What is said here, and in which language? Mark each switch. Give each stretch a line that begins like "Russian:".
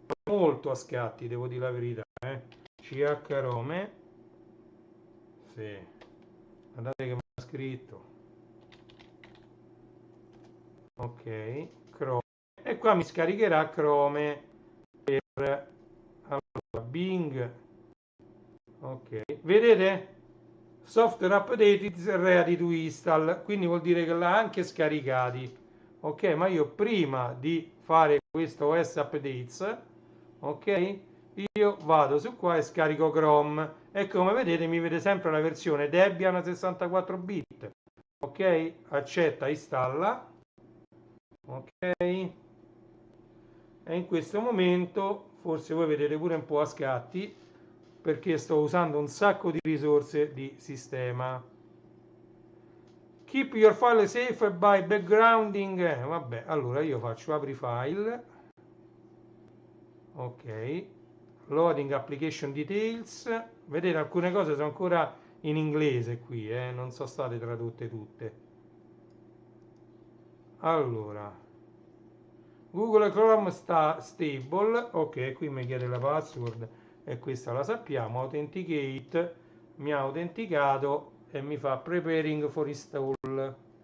Italian: Molto a scatti, devo dire la verità. CH-Rome. Sì. Guardate che mi ha scritto. Ok. Chrome. E qua mi scaricherà Chrome per allora, Bing. Ok. Vedete?
English: Software update is ready to install.
Italian: Quindi vuol dire che l'ha anche scaricati. Ok, ma io prima di fare questo OS updates, ok, io vado su qua e scarico Chrome e come vedete mi vede sempre la versione Debian 64 bit. Ok, accetta, installa. Ok, e in questo momento forse voi vedete pure un po' a scatti perché sto usando un sacco di risorse di sistema.
English: Keep your file safe by backgrounding.
Italian: Vabbè, allora io faccio apri file.
English: Ok, loading application details.
Italian: Vedete, alcune cose sono ancora in inglese qui, non sono state tradotte tutte. Allora, Google Chrome sta stable. Ok, qui mi chiede la password e questa la sappiamo.
English: Authenticate,
Italian: mi ha autenticato e mi fa
English: preparing for install.